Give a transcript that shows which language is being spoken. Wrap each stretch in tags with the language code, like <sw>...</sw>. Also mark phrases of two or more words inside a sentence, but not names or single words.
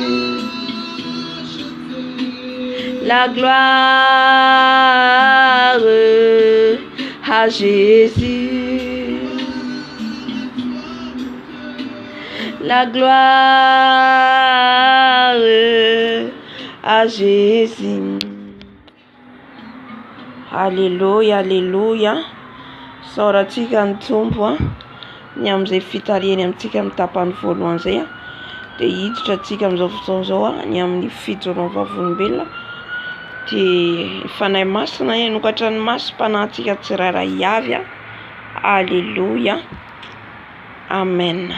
<fr>La gloire à Jésus. La gloire à Jésus. Alléluia, alléluia.</fr> <mg>Saorantsika ny tombo ny amin'izay fitariany amintsika amin'ny tapany voalohany izay dia hiditra antsika amin'izao fotoana izao ny amin'ny fijoroan'ny vavolombelona dia fanahy masina nokatra ny masom-panahintsika tsirairay avy.</mg> <fr>Alléluia, amen.</fr>